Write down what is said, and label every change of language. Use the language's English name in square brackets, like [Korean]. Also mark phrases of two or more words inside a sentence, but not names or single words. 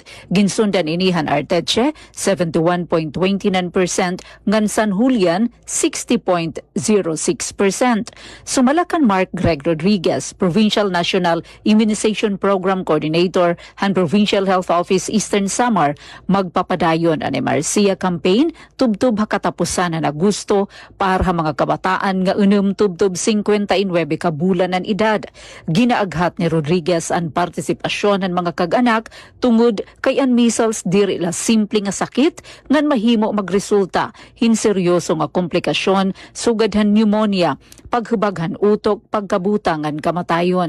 [Waray] Ginsundan inihan Arteche 71.29% ngan San Julian 60.06%. Sumalakan Mark Greg Rodriguez, Provincial National Immunization Program Coordinator han Provincial Health Office Eastern Samar, magpapadayon ang MRCA campaign tubtub ha katapusan na Agosto para ha mga kabataan nga tubtub 59 ka bulan ang edad. Ginaaghat ni Rodriguez ang partisipasyon ng mga kag-anak tungod kay ang measles diri la simple nga sakit ngan mahimo magresulta hin seryoso nga komplikasyon sugadhan pneumonia, paghubaghan utok, pagkabutangan kamatayon.